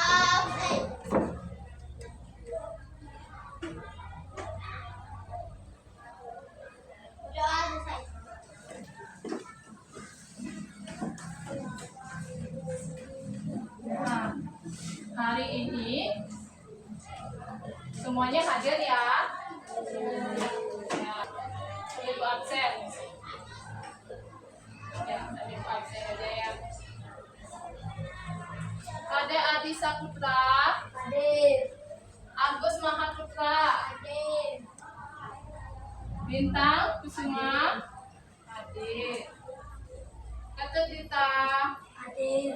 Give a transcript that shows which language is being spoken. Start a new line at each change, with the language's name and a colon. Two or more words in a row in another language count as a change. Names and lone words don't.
Indonesian: Nah, hari ini semuanya hadir ya. Ya. Ibu absen. Ya, tadi Ibu absen aja ya. Ade Adi Saputra. Hadir. Agus Mahaputra. Hadir. Bintang Kusuma. Hadir. Katedita. Hadir.